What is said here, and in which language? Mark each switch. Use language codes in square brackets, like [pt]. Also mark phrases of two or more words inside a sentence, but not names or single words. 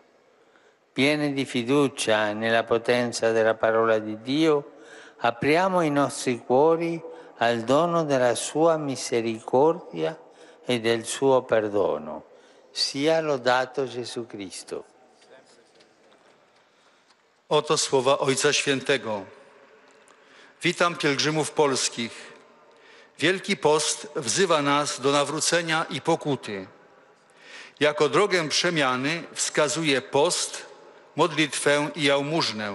[it] Pieni di fiducia nella potenza della parola di Dio, apriamo i nostri cuori al dono della sua misericordia e del suo perdono. Sia lodato Gesù Cristo. [pl] Oto słowa Ojca Świętego. Witam pielgrzymów polskich. Wielki Post wzywa nas do nawrócenia i pokuty. Jako drogę przemiany wskazuje post, modlitwę i jałmużnę.